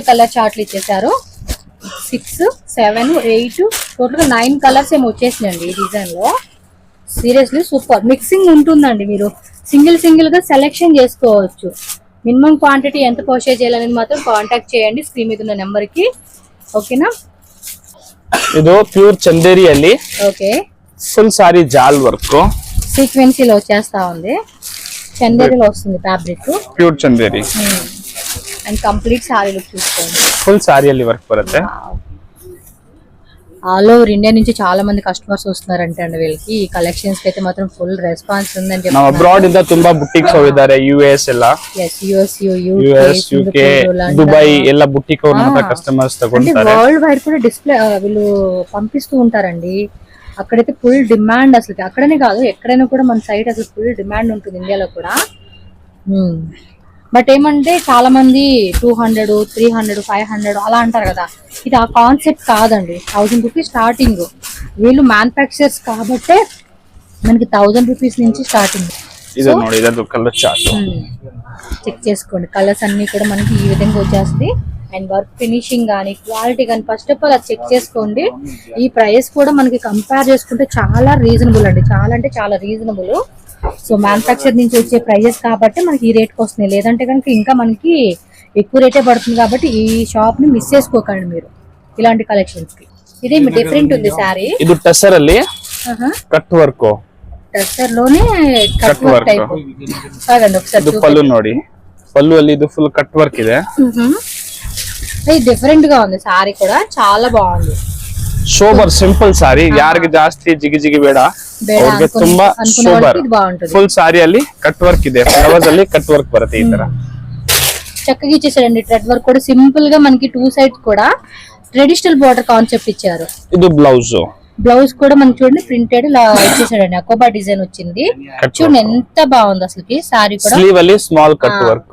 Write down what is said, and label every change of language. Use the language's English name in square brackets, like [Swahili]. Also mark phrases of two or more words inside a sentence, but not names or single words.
[English] pastel color [Telugu] చార్ట్లు ఇచ్చేసారు. 6, 7, 8 టోటల్గా 9 కలర్స్ ఏమో వచ్చేసినాయండి ఈ డిజైన్ లో. [English] seriously super mixing [Telugu] ఉంటుందండి. మీరు సింగిల్ గా సెలెక్షన్ చేసుకోవచ్చు. [English] minimum quantity [Telugu] ఎంత పర్చేజ్ చేయాలనేది మాత్రం కాంటాక్ట్ చేయండి స్క్రీన్ మీద ఉన్న నెంబర్ కి. ఓకేనా? [Kannada] ಇದು ಪ್ಯೂರ್ ಚಂದೇರಿಯಲ್ಲಿ [Telugu] ఓకే. ఫుల్ సారీ జాల్ వర్క్, సీక్వెన్సీలో వచ్చేస్తా ఉంది. చందేరిలో వస్తుంది ఫ్యాబ్రిక్. [Kannada] ಪ್ಯೂರ್ ಚಂದೇರಿ [Telugu] అండ్ [English] complete saree look [Telugu] చూసుకోండి. [Kannada] ಫುಲ್ ಸಾರಿಯಲ್ಲಿ ವರ್ಕ್ ಬರುತ್ತೆ. [English] all over India [Telugu] నుంచి చాలా మంది కస్టమర్స్ వస్తున్నారంటే అండి వీళ్ళకి. ఈ కలెక్షన్స్ కి అయితే మాత్రం [English] full response [Telugu] ఉందని [Kannada] ನಾವು ಅಬ್ರಾಡ್ ಇಂದ ತುಂಬಾ ಬುಟ್ಟಿಕ್ಸ್ ಹೋಗಿದ್ದಾರೆ. US ಎಲ್ಲ, US UK ದುಬೈ ಎಲ್ಲ ಬುಟ್ಟಿಕ್ ನಮ್ಮ ಹತ್ರ ಕಸ್ಟಮರ್ಸ್ ತಗೊಂತಾರೆ. [English] world wide [Telugu] కూడా డిస్ప్లే వీళ్ళు పంపిస్తూ ఉంటారండి. అక్కడైతే [English] full demand [Telugu] అసలు. అక్కడనే కాదు ఎక్కడైనా కూడా మన సైట్ అసలు [English] full demand [Telugu] ఉంటుంది ఇండియాలో కూడా. బట్ ఏమంటే చాలా మంది 200, 300, 500 అలా అంటారు కదా. ఇది ఆ కాన్సెప్ట్ కాదండి. [English] 1000 rupees starting. [Telugu] వీళ్ళు మ్యానుఫ్యాక్చరర్స్ కాబట్టే మనకి 1000 రూపీస్ నుంచి స్టార్టింగ్. ఇది [Kannada] ನೋಡಿ ಇದರ [English] color chart [Telugu] చెక్ చేసుకోండి. కలర్స్ అన్ని కూడా మనకి ఈ విధంగా వచ్చేస్తాయి. అండ్ [English] work finishing [Telugu] కానీ క్వాలిటీ కానీ [English] first of all [Telugu] అది చెక్ చేసుకోండి. ఈ ప్రైస్ కూడా మనకి కంపేర్ చేసుకుంటే చాలా రీజనబుల్ అండి. చాలా అంటే చాలా రీజనబుల్. సో మ్యానుఫ్యాక్చర్ నుంచి వచ్చే ప్రైజెస్ కాబట్టి మనకి ఈ రేట్కి వస్తున్నాయి. లేదంటే కనుక ఇంకా మనకి ఎక్కువ రేటే పడుతుంది. కాబట్టి ఈ షాప్ ని మిస్ చేసుకోకండి మీరు ఇలాంటి కలెక్షన్స్ కి. ఇది డిఫరెంట్ ఉంది సారీ. [Kannada] ಇದು ಟಸರ್ ಅಲ್ಲಿ [English] cut work, [Telugu] టెక్స్చర్ లోనే [English] cut work type. [Telugu] కాదండి ఒకసారి [Kannada] ಇದು ಪಲ್ಲು ನೋಡಿ. పల్లు ಅಲ್ಲಿ ಇದು [English] full cut work [Kannada] ಇದೆ. [Telugu] ఇది డిఫరెంట్ గా ఉంది. సారీ కూడా చాలా బాగుంది. [English] sober simple saree. [Kannada] ಯಾರಿಗೆ ಜಾಸ್ತಿ ಜಿಗಿ ಬೇಡ ಅವ್ರಿಗೆ ತುಂಬಾ ಸೋಬರ್. ಫುಲ್ ಸಾರಿಯಲ್ಲಿ [English] cut work [Kannada] ಇದೆ. ಫ್ಲವರ್ಸ್ ಅಲ್ಲಿ [English] cut work [Kannada] ಬರುತ್ತೆ ಈ ತರ. [Telugu] చక్కగా ఇచ్చేసాడండి. [English] thread work [Telugu] కూడా సింపుల్ గా మనకి 2 సైడ్స్ కూడా [English] traditional border concept [Telugu] ఇచ్చారు. ఇది బ్లౌజ్. బ్లౌజ్ కూడా మనకి చూడండి ప్రింటెడ్ ఇలా ఇచ్చేసాడండి. అకోబా డిజైన్ వచ్చింది. చూడండి ఎంత బాగుంది అసలుకి. సారీ కూడా [English] sleeve ಅಲ್ಲಿ small cut work.